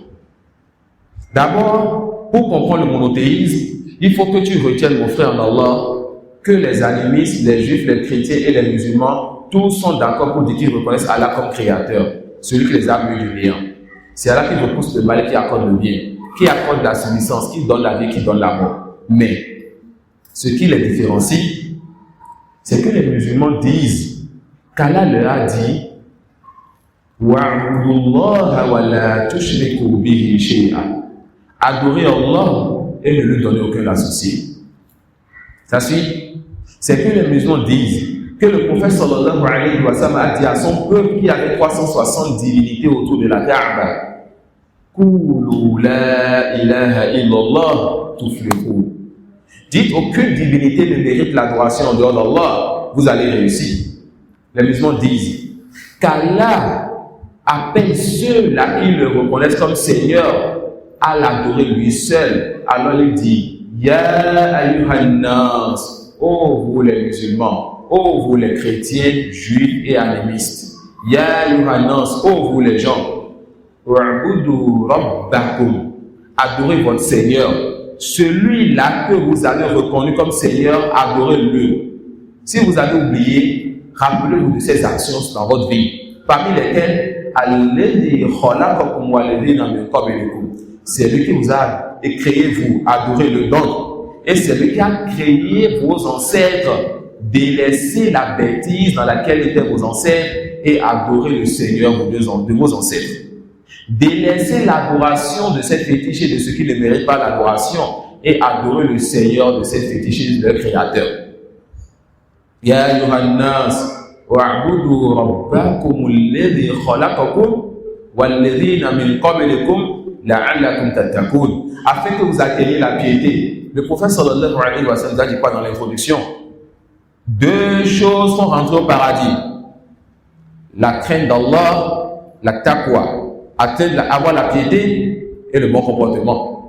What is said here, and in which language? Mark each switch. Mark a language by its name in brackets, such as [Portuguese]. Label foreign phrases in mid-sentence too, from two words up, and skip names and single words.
[French] D'abord, pour comprendre le monothéisme, il faut que tu retiennes, mon frère en Allah, que les animistes, les juifs, les chrétiens et les musulmans, tous sont d'accord pour dire qu'ils reconnaissent Allah comme créateur, celui qui les a mis du néant. C'est Allah qui repousse le mal et qui accorde le bien, qui accorde la subsistance, qui donne la vie, qui donne la mort. Mais, ce qui les différencie, c'est que les musulmans disent qu'Allah leur a dit [Arabic] واعبدوا الله ولا تشركوا به شيئا. [French] Adorez Allah et ne lui donnez aucun associé. Ça suit? C'est que les musulmans disent que le prophète [Arabic] صلى الله عليه وسلم [French] a dit à son peuple qui avait 360 divinités autour de la Kaaba, [Arabic] قولوا لا إله إلا الله تفلحوا. [French] Dites aucune divinité ne mérite l'adoration en dehors d'Allah, vous allez réussir. Les musulmans disent qu'Allah appelle ceux-là qui le reconnaissent comme Seigneur à l'adorer lui seul. Alors il dit [Arabic] يا أيها الناس, [French] ô vous les musulmans, ô vous les chrétiens, juifs et animistes. [Arabic] يا أيها الناس, [French] ô vous les gens, [Arabic] اعبدوا ربكم, [French] adorez votre Seigneur. Celui-là que vous avez reconnu comme Seigneur, adorez-le. Si vous avez oublié, rappelez-vous de ces actions dans votre vie, parmi lesquelles [Arabic] الذي خلقكم والذين من قبلكم. [French] C'est lui qui vous a créé, vous adorez le don. Et c'est lui qui a créé vos ancêtres, délaissé la bêtise dans laquelle étaient vos ancêtres et adoré le Seigneur de vos ancêtres. Délaissez l'adoration de cette fétiche et de ceux qui ne méritent pas l'adoration et adorer le Seigneur de cette fétiche et de leur Créateur. [Arabic] يا أيها الناس اعبدوا ربكم الذي خلقكم والذين من قبلكم لعلكم تتقون. [French] Afin que vous atteigniez la piété. Le prophète [Arabic] صلى الله عليه وسلم [French] a dit quoi dans l'introduction? Deux choses sont rentrées au paradis. La crainte d'Allah, la taqwa. Avoir la piété et le bon comportement.